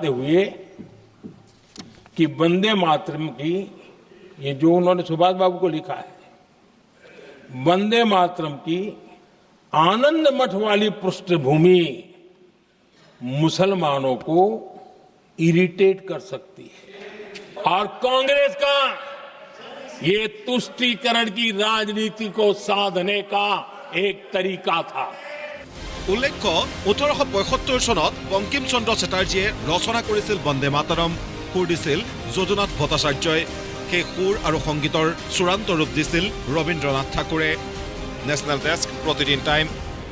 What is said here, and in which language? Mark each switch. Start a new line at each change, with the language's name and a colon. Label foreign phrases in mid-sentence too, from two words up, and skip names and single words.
Hindi: हुए कि वंदे मातरम की, ये जो उन्होंने सुभाष बाबू को लिखा है, वंदे मातरम की आनंद मठ वाली पृष्ठभूमि मुसलमानों को इरिटेट कर सकती है और कांग्रेस का ये तुष्टीकरण की राजनीति को साधने का एक तरीका था।
Assamese: উল্লেখ্য 1875 চনত বঙ্কিম চন্দ্ৰ চেটাৰ্জীয়ে ৰচনা কৰিছিল বন্দে মাতৰম, সুৰ দিছিল যদুনাথ ভট্টাচাৰ্যই। সেই সুৰ আৰু সংগীতৰ চূড়ান্ত ৰূপ দিছিল ৰবীন্দ্ৰনাথ ঠাকুৰে। নেশ্যনেল ডেস্ক, প্ৰতিদিন টাইম।